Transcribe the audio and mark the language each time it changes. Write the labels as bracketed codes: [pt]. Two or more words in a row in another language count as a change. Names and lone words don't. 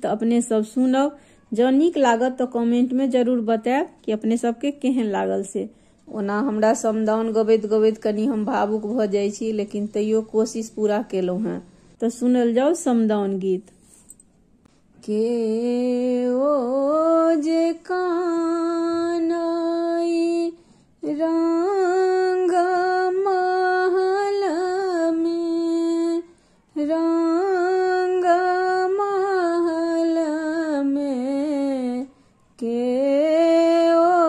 [mai] तऽ अपने सब सुनब, जँ नीक लागत तऽ कमेंट में जरूर बतायब कि अपने सबके केहन लागल से। ओना हमरा समदाउन गबैत गबैत कनी हम भावुक भऽ जाइ छी, लेकिन तैयो कोशिश पूरा केलहुँ हेँ। तऽ सुनल जाउ समदाउन गीत। के ओ जे कानई रंग महल में, रंग महल में, के ओ